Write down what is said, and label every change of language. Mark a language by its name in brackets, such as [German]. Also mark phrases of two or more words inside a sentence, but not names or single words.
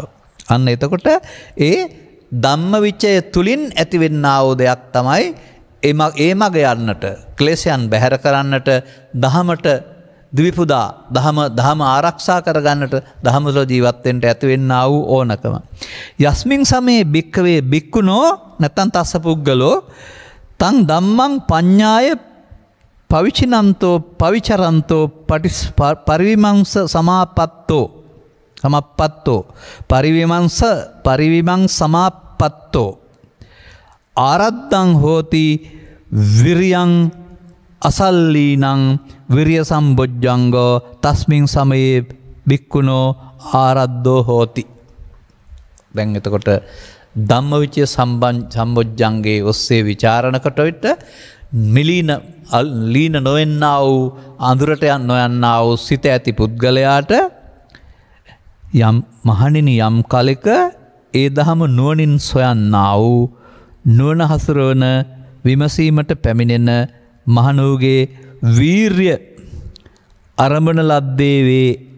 [Sinhala] අන්න එතකොට ඒ ධම්මවිචය තුලින් ඇතිවෙනා වූ දෙයක් තමයි ඒ මග යන්නට ක්ලේශයන් බැහැර කරන්නට දහමට දිවිපුදා දහම ආරක්ෂා කරගන්නට දහම තුළ ජීවත් වෙන්න ඇතිවෙනා වූ ඕනකම. [Pali] යස්මින් සමේ භික්ඛවේ භික්ඛුනෝ නැත්නම් තස්ස පුද්ගලෝ තං ධම්මං පඤ්ඤාය පවිචිනන්තෝ පවිචරන්තෝ පරිවිමංස සමාපත්තෝ පරිවිමං සමාපත්තෝ ආරද්දං හෝති විරියං අසල්ලීනං විරිය සම්බොජ්ජංගෝ තස්මින් සමයේ භික්ඛුනෝ ආරද්දෝ හෝති. [Sinhala] දැන් එතකොට ධම්මවිචය සම්බොජ්ජංගේ ඔස්සේ විචාරණකට විට ලීන නොවෙන්නා වූ අඳුරට නොයන්නා වූ සිත ඇති පුද්ගලයාට යම් මහණෙනි යම් කලෙක ඒ දහම නුවණින් සොයන්නා වූ නුවණ හසුරවන විමසීමට පැමිණෙන මහණෝගේ වීර්ය ආරම්භන ලද්දේ වේ.